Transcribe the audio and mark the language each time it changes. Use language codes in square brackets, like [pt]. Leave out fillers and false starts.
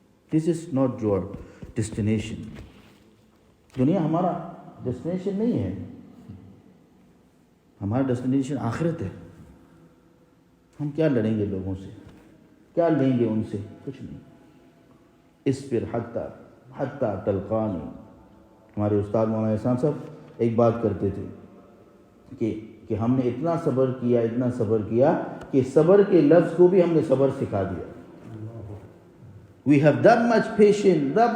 [en] This is not your destination. [hi] दुनिया हमारा destination नहीं है. हमारा destination आखिरत है. हम क्या लड़ेंगे लोगों से, क्या लेंगे उनसे, कुछ नहीं. [ar] इस्बिर हत्ता तलकानी. [hi] हमारे उस्ताद मौलाना इहसान साहब एक बात करते थे कि हमने इतना सब्र किया कि सब्र के लफ्ज़ को भी हमने सब्र सिखा दिया. [en] We have that much patience.